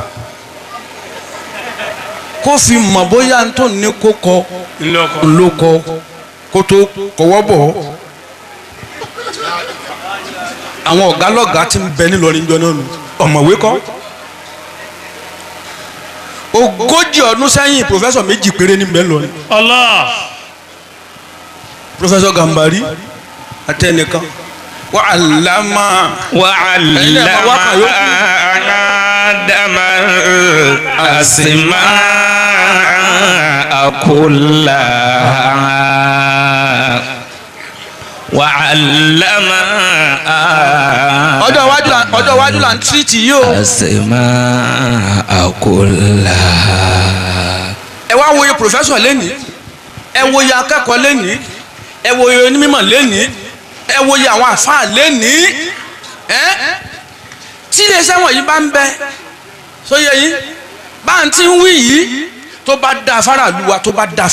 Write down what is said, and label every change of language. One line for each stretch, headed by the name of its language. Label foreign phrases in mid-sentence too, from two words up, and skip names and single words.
Yoruba: kó fi mọ̀ bóyá n tó ní kó kọ ló kọ kó tó kọwọ́ bọ̀ àwọn ọ̀gá lọ́gàá ti ń bẹ nílọrin jọ náà nù ọ̀mọ̀wé kọ́ ogójì ọdún sẹ́yìn pòfẹ́sọ̀ méjì péré ní bẹ́ẹ̀ lọ́rin. Allah. pòfẹ́sọ̀ Gàmbàrí àtẹnìkan
Arabic: wa allama Adama al-asma'a kullaha. wa allama
Yoruba: ọjọ́ iwájú là ń tírìtì yìí o.
Arabic: asma'a kullaha.
Yoruba: ẹ wá wòye pòfẹ́sọ̀ lẹ́nìí ẹ wòye akẹ́kọ̀ọ́ lẹ́nìí ẹ wòye onímọ̀ lẹ́nìí ẹ wòye àwọn àfáà lẹ́nìí tí iléeṣẹ́ wọ̀nyí bá ń bẹ sóye yín bá ń tí ń wí yìí tó bá da faraàlú wa tó